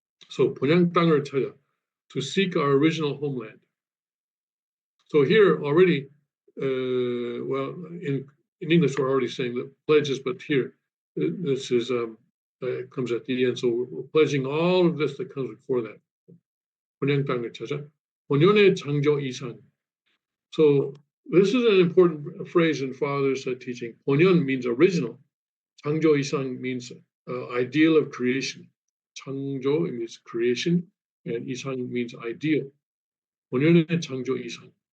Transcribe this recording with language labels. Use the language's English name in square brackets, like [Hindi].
[English] So [Korean] 본향 땅을 찾아, [English] to seek our original homeland. So here already, well, in English we're already saying the pledges, but here this is comes at the end. So we're pledging all of this that comes before that. [Korean] 본향 땅을 찾아, 본연의 창조 이상. [English] So this is an important phrase in Father's teaching. 본연 means original. 창조 이상 means ideal of creation. 창조 means creation, and 이상 means ideal. [Korean] 본연의 창조 이상.